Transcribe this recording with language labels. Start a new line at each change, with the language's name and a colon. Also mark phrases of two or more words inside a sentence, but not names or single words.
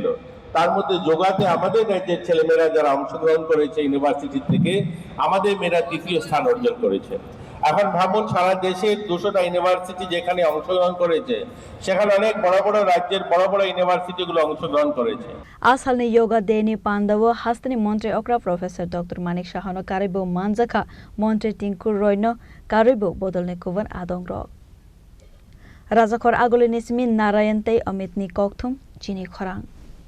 Bangla: তার মধ্যে যোগাতে আমাদের রাজ্যের ছেলেমেয়েরা যারা অংশগ্রহণ করেছে ইউনিভার্সিটি থেকে, আমাদের মেয়েরা তৃতীয় স্থান অর্জন করেছে। এখন ভাবুন সারা দেশের 200টা ইউনিভার্সিটি যেখানে অংশগ্রহণ করেছে, সেখানে অনেক বড় বড় রাজ্যের বড় বড় ইউনিভার্সিটিগুলো অংশগ্রহণ করেছে।
Kok Borok: Asalni yoga deni pandawo hastani montre okra Professor Dr. Manik Shahano karibo manjaka montre Tinku Royno karibo bodolne kuvan adongrok. Rajakor agolinismi Narayantei Amitni Kokthum Chini Khorang.